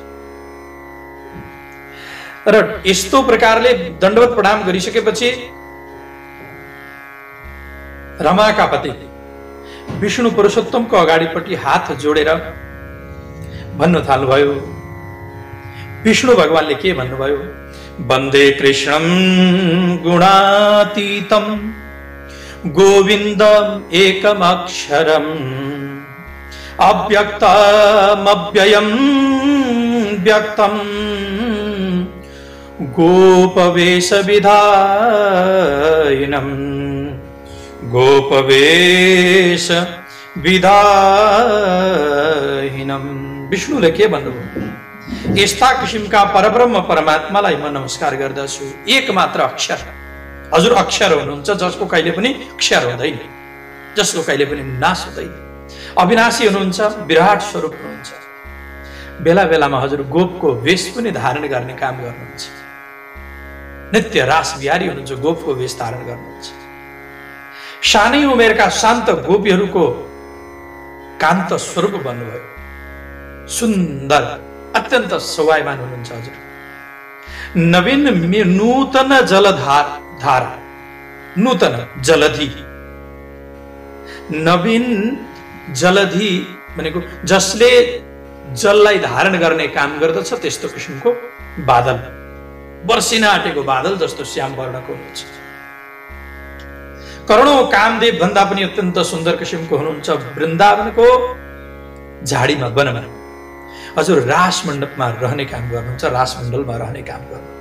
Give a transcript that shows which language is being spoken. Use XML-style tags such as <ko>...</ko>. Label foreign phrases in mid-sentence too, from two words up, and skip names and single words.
<ne>र यस्तो प्रकारले दण्डवत प्रणाम गरिसकेपछि रमाका पति विष्णु पुरुषोत्तमको अगाडिपट्टि हात जोडेर भन्न थाल्नुभयो। विष्णु भगवानले के भन्नुभयो?</ne> <sa>वन्दे कृष्णं गुणातीतं गोविन्दम एकमक्षरम् अव्यक्तमव्ययं व्यक्तं गोपवेशविधायिनम् गोपवेश विधाहीनम।</sa> <ne>विष्णुले के भन्नुभयो? यस्ता किसिमका परब्रह्म परमात्मालाई म नमस्कार गर्दछु। एक मात्र अक्षर, हजुर अक्षर हुनुहुन्छ जसको कहिले पनि क्षर हुँदैन, जसको कहिले पनि नाश हुँदैन, अविनाशी हुनुहुन्छ, विराट स्वरूप हुनुहुन्छ। बेला बेलामा हजुर गोपको वेश पनि धारण गर्ने काम गर्नुहुन्छ। नित्य रास बिहारी हुनुहुन्छ, गोपको वेश धारण गर्नुहुन्छ। सानै उमेरका शान्त गोपीहरूको कान्त स्वरूप बन्नुभयो। सुन्दर, अत्यन्त शोभायमान हुनुहुन्छ हजुर। नवीन नूतन जलधार, नूतन जलधि, नवीन जलधि भनेको जसले जललाई धारण गर्ने काम गर्दछ त्यस्तो किसिमको बादल, बर्सिन आँटेको बादल जस्तो श्याम वर्णको हुन्छ। करोडौं कामदेव भन्दा पनि अत्यन्त सुन्दर किसिमको हुनुहुन्छ। वृन्दावनको झाडीमा, वनमा हजुर रास मण्डपमा रहने काम गर्नुहुन्छ, रास मण्डलमा रहने काम गर्नुहुन्छ।</ne>